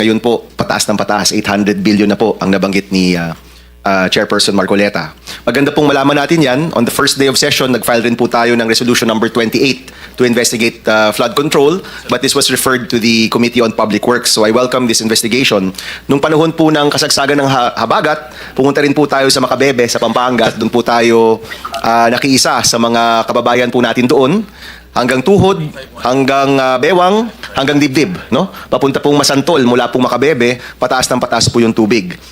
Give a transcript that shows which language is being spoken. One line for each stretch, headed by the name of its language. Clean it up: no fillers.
Filipino: Ngayon po, pataas ng pataas, 800 billion na po ang nabanggit ni Chairperson Marcoleta. Maganda pong malaman natin yan.
English: On the first day of session, nag-file rin po tayo ng resolution number 28 to investigate flood control, but this was referred to the Committee on Public Works. So I welcome this investigation.
Filipino: Nung panahon po ng kasagsagan ng habagat, pumunta rin po tayo sa Macabebe, sa Pampanga. Doon po tayo nakiisa sa mga kababayan po natin doon. Hanggang tuhod, hanggang bewang, hanggang dibdib, no? Papunta pong Masantol, mula pong Macabebe, pataas ng pataas po yung tubig.